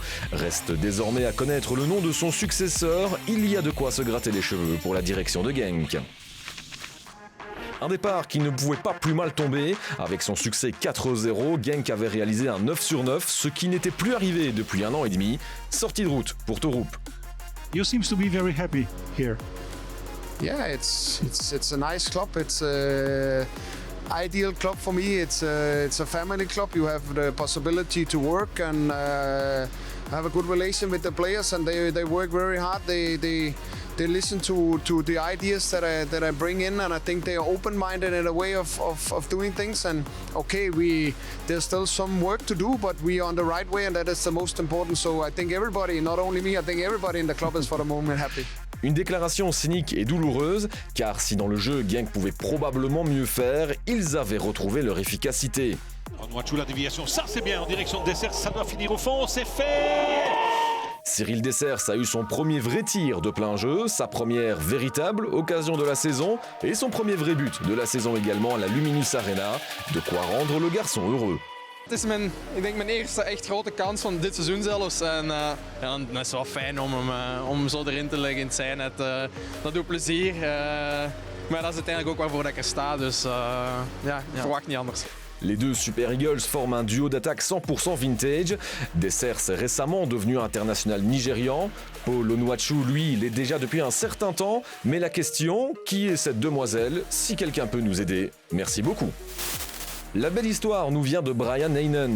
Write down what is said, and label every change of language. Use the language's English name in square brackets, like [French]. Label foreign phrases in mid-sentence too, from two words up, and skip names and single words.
[French] Reste désormais à connaître le nom de son successeur. Il y a de quoi se gratter les cheveux pour la direction de Genk. Un départ qui ne pouvait pas plus mal tomber. Avec son succès 4-0, Genk avait réalisé un 9 sur 9, ce qui n'était plus arrivé depuis 1 an et demi. Sortie de route pour Torup. [English] You seems to be very happy here. Yeah, it's a nice club. It's a ideal club for me. It's a family club. You have the possibility to work and have a good relation with the players, and they work very hard. They listen to the ideas that I bring in, and I think they are open-minded in a way of doing things. And okay, there's still some work to do, but we are on the right way, and that is the most important. So I think everybody, not only me, I think everybody in the club is for the moment happy. [French] Une déclaration cynique et douloureuse, car si dans le jeu Genk pouvait probablement mieux faire, ils avaient retrouvé leur efficacité. Onuachu, la déviation, ça c'est bien, en direction de Dessers, ça doit finir au fond, c'est fait! Cyril Dessers a eu son premier vrai tir de plein jeu, sa première véritable occasion de la saison et son premier vrai but de la saison également à la Luminus Arena. De quoi rendre le garçon heureux. [Dutch] Het is ik denk mijn eerste echt grote kans van dit seizoen zelfs. En ja, dan is het wel fijn om zo erin te liggen in het zijnet. Dat doet plezier. Maar dat is uiteindelijk ook waarvoor ik er sta. Dus ja, ik verwacht niet anders. [French] Les deux Super Eagles forment un duo d'attaque 100% vintage. Dessers est récemment devenu international nigérian. Paul Onuachu, lui, l'est déjà depuis un certain temps. Mais la question, qui est cette demoiselle? Si quelqu'un peut nous aider, merci beaucoup. La belle histoire nous vient de Brian Heinen.